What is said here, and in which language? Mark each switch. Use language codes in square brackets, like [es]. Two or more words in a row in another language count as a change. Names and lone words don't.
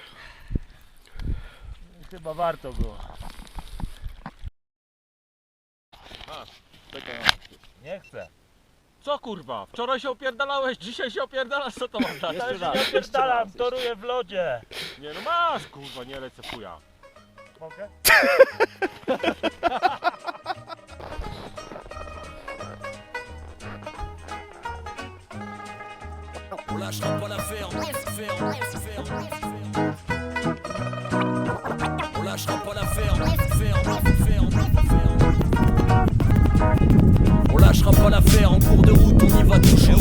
[pl] I chyba warto było. Nie chcę. Co kurwa? Wczoraj się opierdalałeś, dzisiaj się opierdalasz, co to mam dać? Ja się nie opierdalam, toruję w lodzie. Nie no masz kurwa, nie lecę chuja. Mogę? [fr] On lâchera pas l'affaire, On lâchera pas l'affaire, On lâchera pas l'affaire, en cours de route on y va tout chaud.